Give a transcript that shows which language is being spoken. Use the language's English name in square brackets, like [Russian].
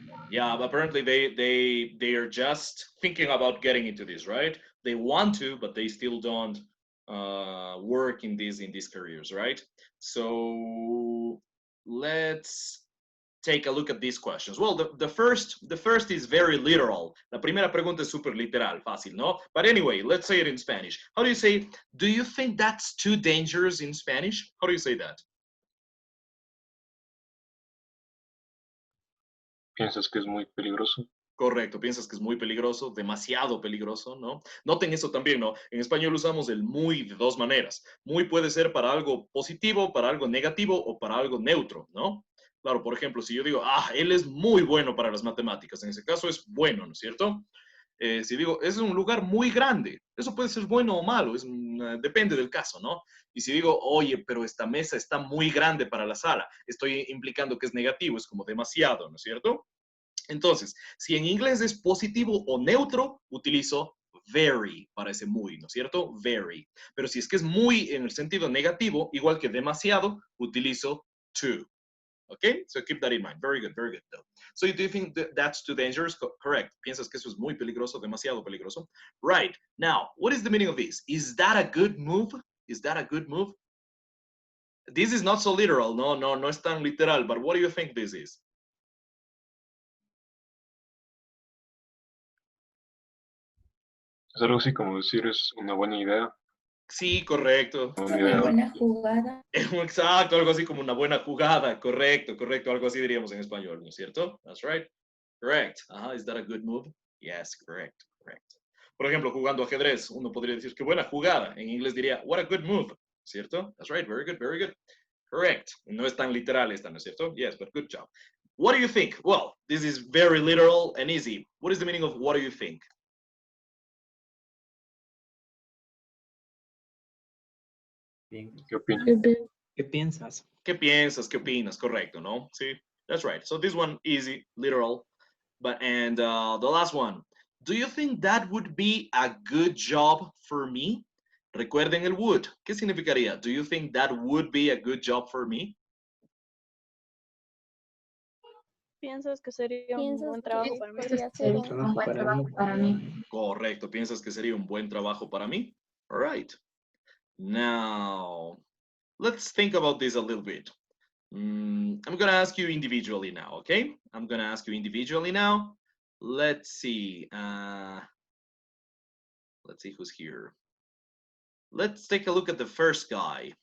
[English] Yeah, but apparently they are just thinking about getting into this, right? They want to, but they still don't work in these careers, right? So let's take a look at these questions. Well, the first is very literal. [Spanish] La primera pregunta es súper literal, fácil, ¿no? [English] But anyway, let's say it in Spanish. How do you say, do you think that's too dangerous in Spanish? How do you say that? [Spanish] ¿Piensas que es muy peligroso? Correcto, piensas que es muy peligroso, demasiado peligroso, ¿no? Noten eso también, ¿no? En español usamos el muy de dos maneras. Muy puede ser para algo positivo, para algo negativo o para algo neutro, ¿no? Claro, por ejemplo, si yo digo, él es muy bueno para las matemáticas, en ese caso es bueno, ¿no es cierto? Si digo, es un lugar muy grande, eso puede ser bueno o malo, depende del caso, ¿no? Y si digo, oye, pero esta mesa está muy grande para la sala, estoy implicando que es negativo, es como demasiado, ¿no es cierto? Entonces, si en inglés es positivo o neutro, utilizo very para ese muy, ¿no es cierto? Very. Pero si es que es muy en el sentido negativo, igual que demasiado, utilizo too. [English] Okay, so keep that in mind. Very good, though. So do you think that's too dangerous? Correct. [Spanish] ¿Piensas que eso es muy peligroso, demasiado peligroso? [English] Right. Now, what is the meaning of this? Is that a good move? Is that a good move? This is not so literal. [Spanish] No es tan literal, [English] but what do you think this is? [Spanish] Es algo así como decir es una buena idea. Sí, correcto. Una buena jugada. Exacto, algo así como una buena jugada. Correcto, algo así diríamos en español, ¿no es cierto? [English] That's right. Correct. Is that a good move? Yes, correct. [Spanish] Por ejemplo, jugando ajedrez, uno podría decir qué buena jugada. En inglés diría, [English] what a good move, [Spanish] ¿cierto? [English] That's right, very good. Correct. [Spanish] No es tan literal esta, ¿no es cierto? [English] Yes, but good job. What do you think? Well, this is very literal and easy. What is the meaning of what do you think? [Spanish] ¿Qué opinas? ¿Qué piensas? ¿Qué piensas? ¿Qué opinas? Correcto, ¿no? Sí, [English] that's right. So this one, easy, literal. And the last one, do you think that would be a good job for me? [Spanish] Recuerden el would. ¿Qué significaría? [English] Do you think that would be a good job for me? [Spanish] ¿Piensas que sería un buen trabajo para mí? Un buen trabajo para mí. Correcto. ¿Piensas que sería un buen trabajo para mí? [English] All right. Now, let's think about this a little bit. I'm going to ask you individually now, okay? I'm going to ask you individually now. Let's see. Let's see who's here. Let's take a look at the first guy.